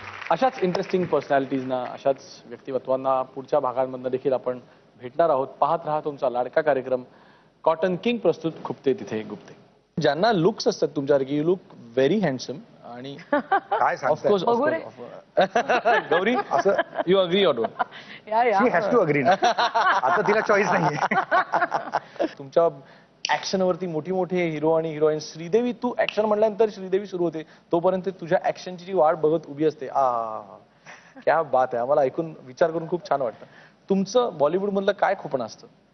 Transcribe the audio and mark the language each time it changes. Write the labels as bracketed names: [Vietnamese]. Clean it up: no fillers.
[Marathi] अशाच इंटरेस्टिंग पर्सनॅलिटीजना, अशाच व्यक्तिमत्वांना पुढच्या भागांमधनं देखील आपण भेटणार आहोत. पाहत राहा तुमचा लाडका कार्यक्रम कॉटन किंग प्रस्तुत खुपते तिथे गुप्ते. ज्यांना लुक्स असतात तुमच्यासारखी, [English] you look very handsome [Marathi] आणि काय सांगताय? [English] गौरी असं you agree or don't? She has to agree. [Marathi] आता तिला चॉईस नाहीये. तुमच्या ऍक्शन वरती मोठी मोठे हिरो आणि हिरोईन. श्रीदेवी, तू ऍक्शन म्हटल्यानंतर श्रीदेवी सुरू होते, तोपर्यंत तुझ्या ऍक्शनची जी वाट बघत उभी असते. [Hindi] क्या बात [Marathi] आहे. आम्हाला ऐकून विचार करून खूप छान वाटतं. तुमचं बॉलिवूड मधलं काय खुपणं असतं?